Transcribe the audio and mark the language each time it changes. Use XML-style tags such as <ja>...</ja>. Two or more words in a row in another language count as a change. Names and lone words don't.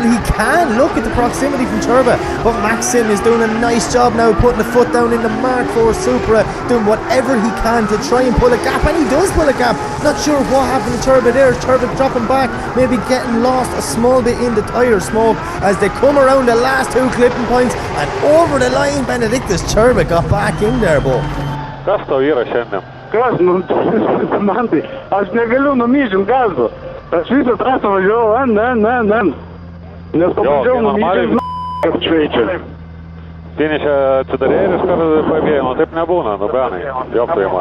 <en>He can look at the proximity from Turbo, but Maxim is doing a nice job now, putting the foot down in the Mark IV Supra, doing whatever he can to try and pull a gap, and he does pull a gap. Not sure what happened to Turbo there. Turbo dropping back, maybe getting lost a small bit in the tyre smoke as they come around the last two clipping points, and over the line Benedictus Turbo got back in there, Bo.</en> <lt>Kas tau yra šiandien? Kas, man tai, aš negaliu numyžint gazo. Aš visą trasą važiavau, nes pabandžiau numyžint, kad šveičia. Finišė atsidarė ir iš karto pabėjo, nu taip nebūna, nu Benai, joptojimą.</lt>